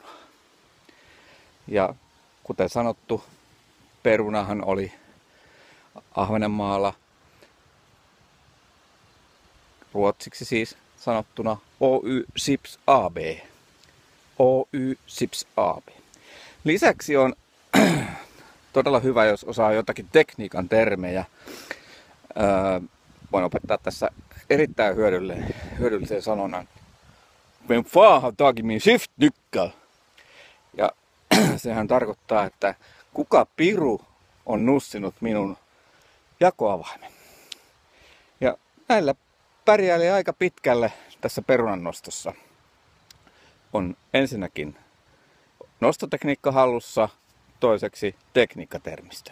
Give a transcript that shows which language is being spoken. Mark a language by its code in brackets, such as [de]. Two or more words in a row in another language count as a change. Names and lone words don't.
[fi] Ja kuten sanottu, perunahan oli Ahvenanmaalla ruotsiksi siis sanottuna Oy Chips AB. Oy Chips AB. Lisäksi on todella hyvä, jos osaa jotakin tekniikan termejä. Voin opettaa tässä erittäin hyödyllisen sanonnan. [sv] Vem fan har tagit min skiftnyckel? [fi] Ja sehän tarkoittaa, että kuka piru on nussinut minun jakoavaimen. Ja näillä pärjäilee aika pitkälle tässä perunannostossa. On ensinnäkin nostotekniikka hallussa, toiseksi tekniikkatermistö.